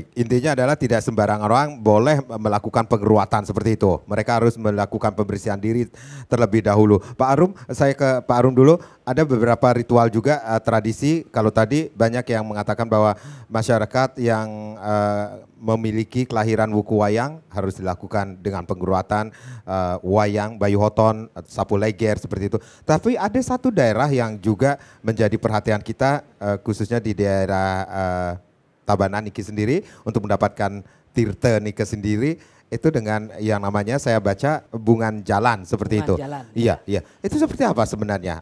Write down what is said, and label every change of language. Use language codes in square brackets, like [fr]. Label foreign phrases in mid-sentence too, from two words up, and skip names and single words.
[id] Intinya adalah tidak sembarang orang boleh melakukan pengeruatan seperti itu. Mereka harus melakukan pembersihan diri terlebih dahulu. Pak Arum, saya ke Pak Arum dulu. Ada beberapa ritual juga tradisi. Kalau tadi banyak yang mengatakan bahwa masyarakat yang memiliki kelahiran wuku wayang harus dilakukan dengan pengeruatan wayang, bayu hoton, sapu leger seperti itu. Tapi ada satu daerah yang juga menjadi perhatian kita khususnya di daerah Tabanan Niki sendiri untuk mendapatkan tirte Niki sendiri itu dengan yang namanya saya baca bungan jalan seperti itu. Jalan, iya. Itu seperti apa sebenarnya?